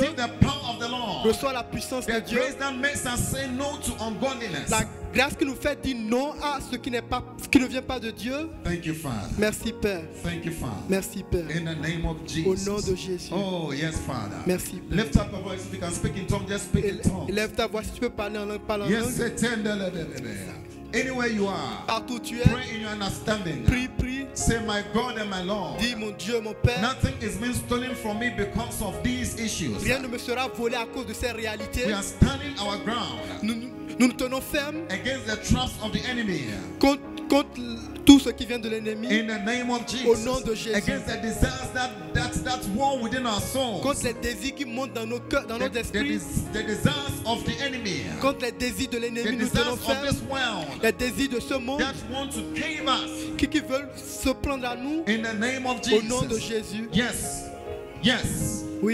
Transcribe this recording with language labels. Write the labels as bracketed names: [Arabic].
[English] Receive the power of the Lord. [French] Reçois la puissance de [English] The [French] Dieu. [English] grace that makes us say no to ungodliness. [French] La grâce qui nous fait dire non à ce qui ne vient pas de Dieu. [English] Thank you, Father. [French] Merci Père. [English] Thank you, Father. [French] Merci Père. [English] In the name of [French] Au [English] Jesus. [French] nom de Jésus. [English] Oh, yes, Father. [French] Merci Père. [English] Lift up your voice. If you can speak in tongues, just speak in tongues. [French] Élève ta voix si tu peux parler en langue, parle en [English] Yes, [French] langue. [English] say tender, baby. Anywhere you are, [French] Partout où tu es, [English] pray in your understanding. [French] prie, prie. [English] Say, my God and my Lord. [French] Dis mon Dieu, mon Père. [English] Nothing is being stolen from me because of these issues. [French] Rien ne me sera volé à cause de ces réalités. [English] We are standing our ground [French] Nous nous tenons fermes [English] against the traps of the enemy. [French] contre tout ce qui vient de l'ennemi. [English] In the name of [French] Au [English] Jesus. [French] nom de Jésus. [English] Against the desires that war within our souls. [French] Contre les désirs qui montent dans nos cœurs, dans notre esprit. [English] The desires of the enemy. [French] Contre les désirs de [English] The [French] l'ennemi, nous tenons [English] desires of [French] fermes. [English] this world [French] Les désirs de ce monde [English] that want to cave us. [French] qui veulent se prendre à nous. [English] In the name of [French] Au nom de [English] Jesus. [French] Jésus. [English] Yes. Yes. [French] Oui,